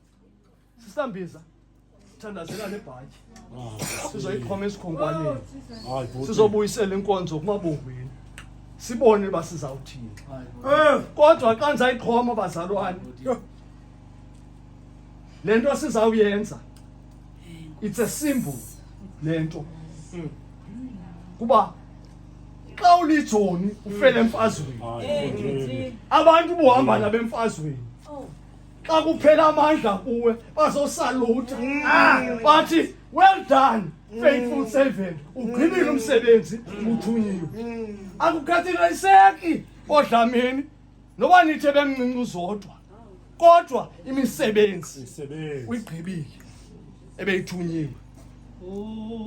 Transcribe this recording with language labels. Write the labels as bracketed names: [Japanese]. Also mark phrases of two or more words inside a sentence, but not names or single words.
[Xhosa] Sister Mbiza, thandazela le bhatyi sizoyiqhoma esikhonkwaneni, sizobuyisela inkonzo kumabongweni, sibone uba sizawuthini. Kodwa xa ndizayiqhoma bazalwane, le nto sizawuyenza, [English] it's a symbol [Xhosa] le nto. Kuba xa ulijoni ufele emfazweni, abantu buhamba nabemfazweni, xa kuphela amandla kuwe bazosaluta bathi [English] well done faithful servant, [Xhosa] ugqibile umsebenzi uthunyiwe. Akukhathaliseki oDlamini noba nithe bemncinci uZodwa, kodwa imisebenzi uyigqibile ebeyithunyiwe.